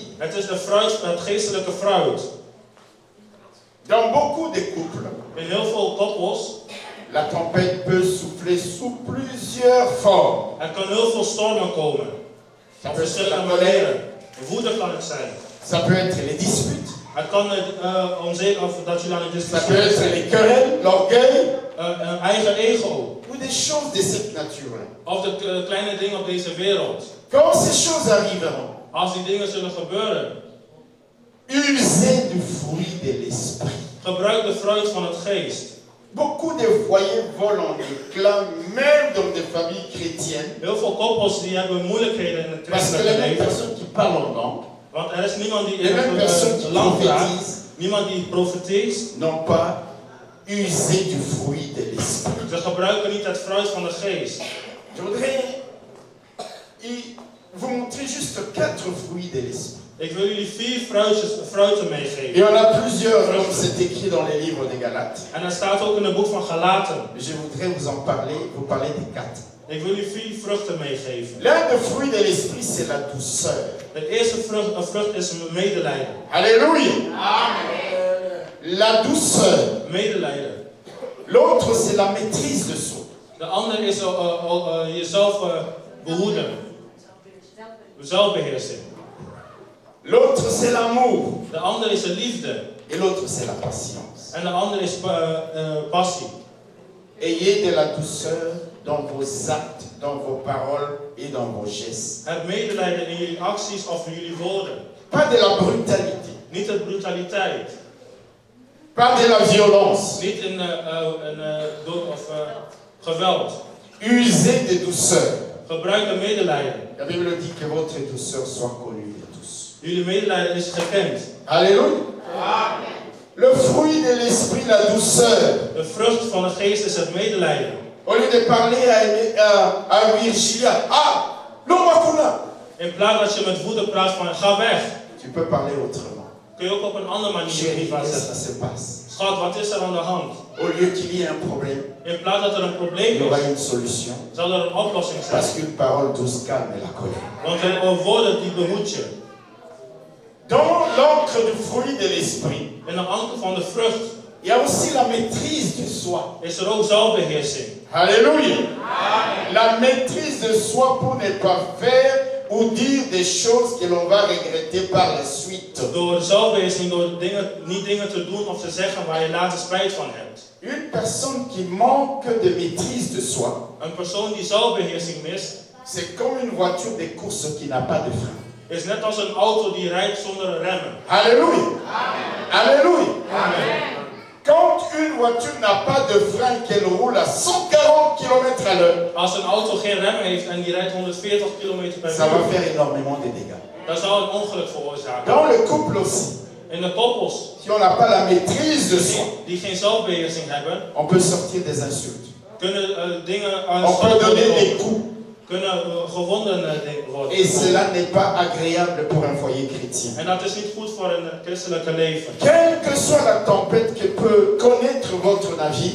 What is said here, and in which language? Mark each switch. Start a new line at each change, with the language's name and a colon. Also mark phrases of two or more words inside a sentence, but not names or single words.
Dutch: Het is het geestelijke fruit.
French: Dans beaucoup de couples,
Dutch: In heel veel koppels.
French: la tempête peut souffler sous plusieurs formes.
Dutch: Er kan heel veel stormen komen.
French: Ça
Dutch: Op
French: peut être la
Dutch: verschillende
French: colère,
Dutch: manieren. Woede kan het zijn.
French: ça peut être les disputes,
Dutch: Het kan onzeker of dat jullie aan het
French: ça peut
Dutch: discussiëren
French: être
Dutch: zijn.
French: les querelles, l'orgueil,
Dutch: Een eigen ego.
French: ou des choses de cette nature-là.
Dutch: Of de kleine dingen op deze wereld.
French: Quand ces choses arriveront,
Dutch: Als die dingen zullen gebeuren.
French: usez du fruit de l'esprit.
Dutch: Gebruik de fruit van het geest.
French: Beaucoup de foyers volent en éclats, même dans des familles chrétiennes,
Dutch: Heel veel koppels die hebben moeilijkheden in het
French: parce que les
Dutch: christelijke
French: mêmes
Dutch: leven.
French: personnes qui parlent en langue,
Dutch: Want er is niemand die
French: les
Dutch: in
French: mêmes personnes
Dutch: het
French: qui
Dutch: land praat.
French: prophétisent,
Dutch: Niemand die profeteert.
French: n'ont pas usé du fruit de l'esprit.
Dutch: Ze gebruiken niet het fruit van de geest.
French: Je voudrais vous montrer juste 4 fruits de l'esprit.
Dutch: Ik wil jullie 4 fruiten
French: Et
Dutch: meegeven.
French: on a plusieurs, comme c'est écrit dans les livres des Galates.
Dutch: En dat staat ook in het boek van Galaten.
French: Je voudrais vous en parler, vous parler des 4.
Dutch: Ik wil jullie 4 vruchten meegeven.
French: L'un des fruits de l'esprit, c'est la douceur.
Dutch: De eerste vrucht is medelijden.
French: Alléluia. La douceur.
Dutch: Medelijden.
French: L'autre, c'est la maîtrise de soi.
Dutch: De ander is jezelf behoeden. Zelfbeheersing.
French: L'autre, c'est l'amour.
Dutch: De ander is de liefde.
French: Et l'autre, c'est la patience.
Dutch: En de ander is passie.
French: Ayez de la douceur dans vos actes, dans vos paroles et dans vos gestes.
Dutch: Heb medelijden in jullie acties of in jullie woorden.
French: Pas de la brutalité.
Dutch: Niet de brutaliteit.
French: Pas de la violence.
Dutch: Niet in geweld.
French: Usez de douceur.
Dutch: Gebruik de medelijden.
French: La Bible dit que votre douceur soit connue de tous.
Dutch: Jullie medelijden is gekend.
French: Alléluia. Le fruit de l'esprit, la douceur.
Dutch: De vrucht van de geest is het medelijden.
French: Au lieu de parler à Virginia, ah, non, Makuna.
Dutch: In plaats dat je met woede praat van ga weg.
French: Tu peux parler autrement.
Dutch: Kun je ook op een andere manier
French: Chérie,
Dutch: iets
French: qu'est-ce
Dutch: zetten.
French: qui se passe?
Dutch: Schat, wat is er aan de hand?
French: Au lieu qu'il y ait un problème,
Dutch: In plaats dat er een
French: il y
Dutch: probleem
French: aura
Dutch: is,
French: une solution.
Dutch: zal er een oplossing zijn.
French: Parce qu'une parole douce calme la colère.
Dutch: Want een woorden die behoedt je.
French: Dans l'encre du fruit de l'esprit,
Dutch: In de anker van de vrucht
French: il y a aussi la maîtrise de soi.
Dutch: is er ook zelfbeheersing.
French: Alléluia. La maîtrise de soi pour ne pas faire ou dire des choses que l'on va regretter par la suite.
Dutch: Door zelfbeheersing, door niet dingen te doen of te zeggen waar je later spijt van hebt.
French: Une personne qui manque de maîtrise de soi,
Dutch: Een persoon die zelfbeheersing mist,
French: c'est comme une voiture de course qui n'a pas de frein.
Dutch: is net als een auto die rijdt zonder remmen.
French: Alléluia. Alléluia. Amen. Quand une voiture n'a pas de frein, qu'elle roule à 140 km à l'heure,
Dutch: Als een auto geen remmen heeft en die rijdt 140 km per
French: ça va
Dutch: uur,
French: faire énormément de dégâts.
Dutch: dan zal een ongeluk veroorzaken.
French: Dans le couple aussi,
Dutch: In de koppels
French: si on n'a pas la maîtrise de soi,
Dutch: die geen zelfbeheersing hebben,
French: on peut sortir des insultes.
Dutch: kunnen dingen
French: On peut donner des coups.
Dutch: kunnen gewonden worden.
French: Et cela n'est pas agréable pour un foyer chrétien.
Dutch: En dat is niet goed voor een christelijke leven.
French: Quelle que soit la tempête que peut connaître votre navire,